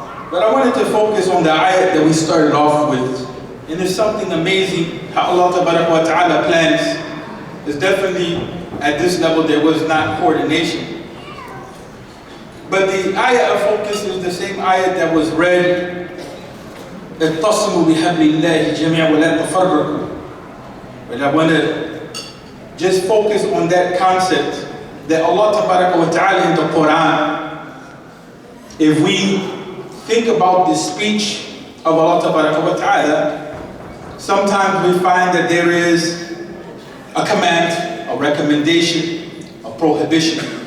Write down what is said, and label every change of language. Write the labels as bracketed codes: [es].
[en] But I wanted to focus on the ayat that we started off with. And it's something amazing how Allah Ta'ala plans. It's definitely, at this level, there was not coordination. But the ayat of focus is the same ayat that was read. [ar] اتصموا بحبل الله جميعا ولا تفرقوا. [en] But I want to just focus on that concept that Allah Ta'ala in the Quran, if we think about the speech of Allah Ta'ala, sometimes we find that there is a command, a recommendation, a prohibition.